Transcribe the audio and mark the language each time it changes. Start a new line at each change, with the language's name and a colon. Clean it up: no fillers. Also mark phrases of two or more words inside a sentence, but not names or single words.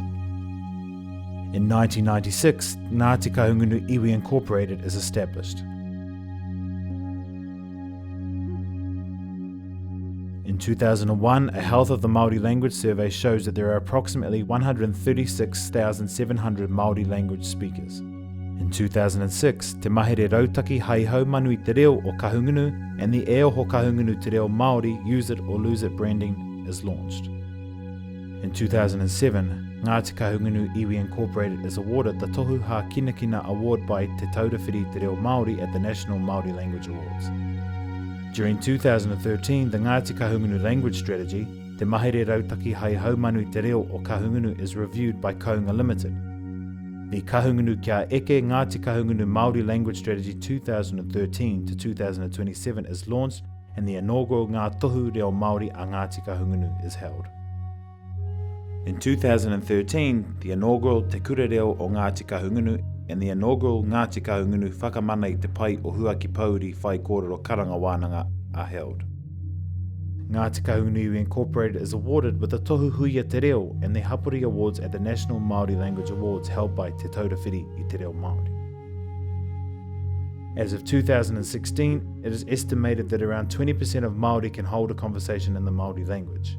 English: In 1996, Ngati Kahungunu Iwi Incorporated is established. In 2001, a Health of the Māori Language survey shows that there are approximately 136,700 Māori language speakers. In 2006, Te Mahere Rautaki Hei Hau Manui Te Reo o Kahungunu and the Eo Ho Kahungunu Te Reo Maori Use It or Lose It branding is launched. In 2007, Ngati Kahungunu Iwi Incorporated is awarded the Tohu Ha Kinakina Award by Te Taurewhiri Te Reo Maori at the National Māori Language Awards. During 2013, the Ngati Kahungunu Language Strategy, Te Mahere Rautaki Hei Hau Manui Te Reo o Kahungunu is reviewed by Kounga Limited. The Kahungunu Kia Eke Ngati Kahungunu Māori Language Strategy 2013 to 2027 is launched and the inaugural Ngā Tohu Reo Māori a Ngati Kahungunu is held. In 2013, the inaugural Te Kura Reo o Ngati Kahungunu and the inaugural Ngati Kahungunu Whakamana i Te Pai o Huaki Pauri Whai Kōrero Karanga Wānanga are held. Ngati Kahungunu Iwi Incorporated is awarded with the Tohu Huia Te Reo and the Hapori Awards at the National Māori Language Awards held by Te Taurewhiri i Te Reo Maori. As of 2016, it is estimated that around 20% of Māori can hold a conversation in the Māori language.